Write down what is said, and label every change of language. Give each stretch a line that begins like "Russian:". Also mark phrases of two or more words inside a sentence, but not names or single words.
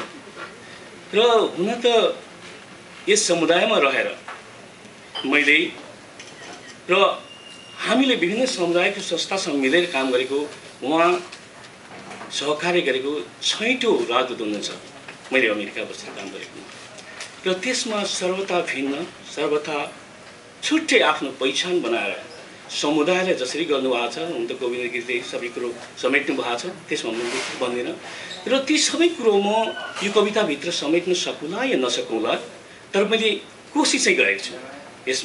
Nepali: र हुन त यस समुदायमा रहेर मैले र हामीले विभिन्न समुदायको संस्थासँग मिलेर काम गरेको, उहाँ सहकार्य गरेको 6औं राजदूत हुनुहुन्छ। मैले अमेरिका बसेर काम गरेको र त्यसमा सर्वथा भिन्न, सर्वथा छुट्टै आफ्नो पहिचान बनाएर समुदायलाई जसरी गर्नुभएको छ, हुन त गोविन्द गिरीले सबै कुरो समेट्नु भएको छ, त्यसमा म भन्दिनँ। र ती सबै कुरो म यो कविताभित्र समेट्न सकौँला या नसकौँला, तर मैले कोसिस चाहिँ गरेको छु यसमा।